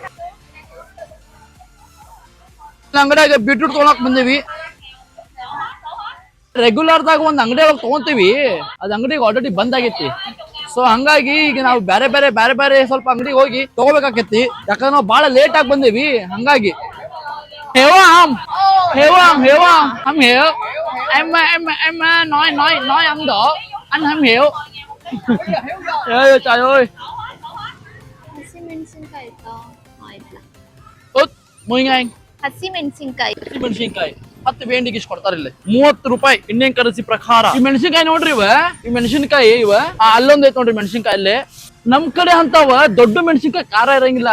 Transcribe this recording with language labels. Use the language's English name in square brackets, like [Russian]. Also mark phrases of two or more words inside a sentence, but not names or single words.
[Kannada] ಅಂಗಡಿಯಾಗ ಬೀಟ್ರೂಟ್ ತೊಗೊಳಕ್ ಬಂದೇವಿ. ರೆಗ್ಯುಲರ್ ದಾಗ ಒಂದ್ ಅಂಗಡಿ ಒಳಗೆ ತಗೊಂತೀವಿ, ಅದ್ ಅಂಗಡಿಗೆ ಆಲ್ರೆಡಿ ಬಂದ್ ಆಗೈತಿ. ಸೊ ಹಂಗಾಗಿ ಈಗ ನಾವು ಬೇರೆ ಸ್ವಲ್ಪ ಅಂಗಡಿಗೆ ಹೋಗಿ ತಗೋಬೇಕಾಕೈತಿ. ಯಾಕಂದ್ರೆ ನಾವು ಬಾಳ ಲೇಟ್ ಆಗಿ ಬಂದೇವಿ. ಹಂಗಾಗಿ [Vietnamese] nói Ấn Độ, anh không hiểu. Trời ơi. [Kannada] ಹಸಿಮೆಣಸಿನಕಾಯಿ ಆಯ್ತಾ? 10,000 ಹಸಿಮೆಣಸಿನಕಾಯಿ. ಮೆಣಸಿನ್ಕಾಯಿ 10 ಬೇಂಡಿಗೆ ಇಷ್ಟು ಕೊಡ್ತಾರ ಇಲ್ಲಿ. 30 ರೂಪಾಯಿ [English] Indian currency [Kannada] ಪ್ರಕಾರ. ಈ ಮೆಣಸಿನ್ಕಾಯಿ ನೋಡ್ರಿ ಈ ಮೆಣಸಿನ್ಕಾಯಿ ಅಲ್ಲೊಂದ್ ಐತ್ ನೋಡ್ರಿ ಮೆಣಸಿನ್ಕಾಯಿ. ಅಲ್ಲೇ ನಮ್ ಕಡೆ ಅಂತಾವ ದೊಡ್ಡ ಮೆಣಸಿನ್ಕಾಯಿ ಖಾರ ಇರಂಗಿಲ್ಲ.